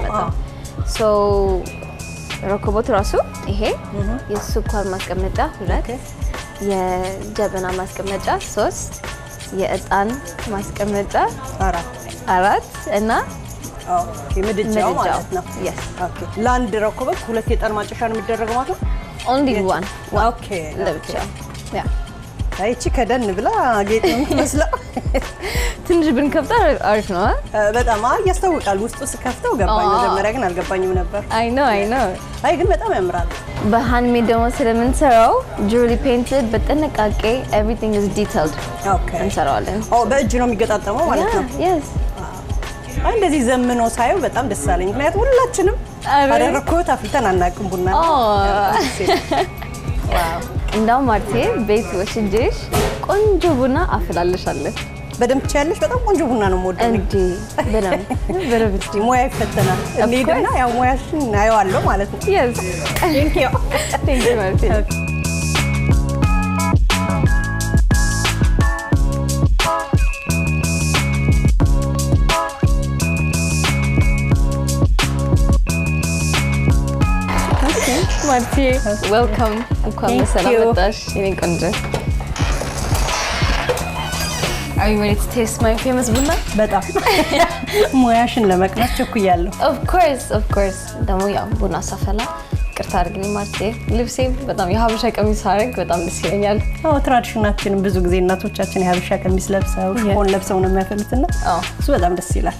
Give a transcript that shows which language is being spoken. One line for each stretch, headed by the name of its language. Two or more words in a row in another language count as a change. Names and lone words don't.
Amharic: ሶ ረኮቦቱ ራሱ ይሄ የስኳር ማስቀመጫ 2 የጀበና ማስቀመጫ 3 የእጣን ማስቀመጫ 4 እና ምድጃው ማለት ነው። yes ኦኬ ለአንድ ረኮቦት 2 የእጣን ማጨሻ ነው የሚደረገው ማለት ነው።
English: only one
Amharic: ኦኬ ለብቻ ያ አይቺ ከደን ብላ ጌጥ ነው የምትመስለው። ትንሽ ብንከፍታ አሪፍ ነው። በጣም ያስታውቃል። ውስጡ ስከፍተው ገባኝ። መጀመሪያ ግን አልገባኝም ነበር።
English: I know
Amharic: አይ ግን በጣም ያምራል። በሃንድሜድ ደግሞ ስለምንሰራው
English: fully painted
Amharic: በጥንቃቄ
English: everything is detailed
Amharic: ኦኬ እንሰራዋለን። በእጅ ነው የሚገጣጠመው ማለት ነው። yes እንደዚህ ዘምኖ ሳየው በጣም ደስ አለኝ። ምክንያቱም ሁላችንም ረኮቦት አፍልተን አናውቅም ቡና። ዋው እንዳው ማርቴ ቤት ወስጄሽ ቆንጆ ቡና አፈላልሻለሁ። በደንብ ትችያለሽ። በጣም ቆንጆ ቡና ነው የምወደው እንዴ በደንብ ሙያ ይፈተናል። እንዴና ያው ሙያሽን አየዋለሁ ማለት ነው። yes
English: thank you
Amharic: ማርቴ ማርቴ ዌልካም እንኳን በሰላም መጣሽ የኔ ቆንጆ።
English: Are you ready to taste my famous
Amharic: ቡና? በጣም ሙያሽን ለመቅመስ ቸኩያለሁ።
English: Of course
Amharic: ደግሞ ያው ቡና ሳፈላ ይቅርታ አድርግልኝ ማርቴ። ልብሴ በጣም የሀበሻ ቀሚስ አደረግ በጣም ደስ ይለኛል። ትራዲሽናችንም ብዙ ጊዜ እናቶቻችን የሀበሻ ቀሚስ ለብሰው ሆን ለብሰው ነው የሚያፈሉትና እሱ በጣም ደስ ይላል።